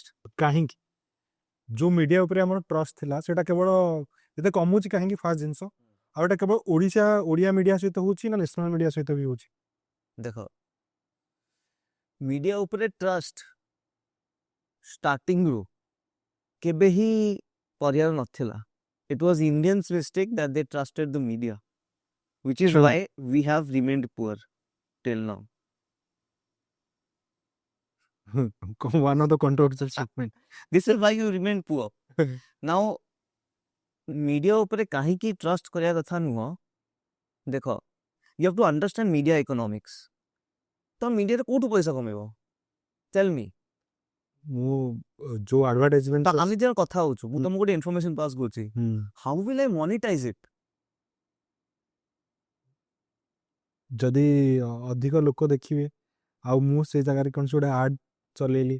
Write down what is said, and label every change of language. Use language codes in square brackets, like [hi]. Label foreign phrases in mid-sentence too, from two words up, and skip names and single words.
[or] କାହିଁକି ଯୋଉ ମିଡିଆ ଉପରେ ଆମର ଟ୍ରଷ୍ଟ ଥିଲା, ସେଟା କେବଳ ଏତେ କମୁଛି କାହିଁକି? ଫାର୍ଷ୍ଟ ଜିନିଷ, ଆଉ ଏଟା କେବଳ ଓଡ଼ିଆ ମିଡିଆ ସହିତ ହଉଛି ନା [en] national media [or] ସହିତ ବି ହଉଛି? ଦେଖ, ମିଡିଆ ଉପରେ [en] trust starting [or] କେବେ ହିଁ ପରିବାର ନଥିଲା. [en] It was Indians' mistake that they trusted the media, which is why we have remained poor till now. One of the controversial statement. This is why you remain poor. Now, media [or] ଉପରେ କାହିଁକି trust କରିବା କଥା ନୁହଁ. ଦେଖ, [en] you have to understand media economics. [or] ତ ମିଡିଆରେ କୋଉଠୁ ପଇସା କମେଇବ? [en] tell me. [or] ମୁଁ ଯୋଉ ଆଡଭର୍ଟାଇଜମେଣ୍ଟ ତ ଆମେ ଯେତେବେଳେ କଥା ହଉଛୁ, ମୁଁ ତମକୁ ଗୋଟେ [en] information pass [or] କରୁଛି, [en] how will I monetize it? [or] ଯଦି ଅଧିକ ଲୋକ ଦେଖିବେ ଆଉ ମୁଁ ସେଇ ଜାଗାରେ କୌଣସି ଗୋଟେ ଆଡ୍ ଚଲେଇଲି,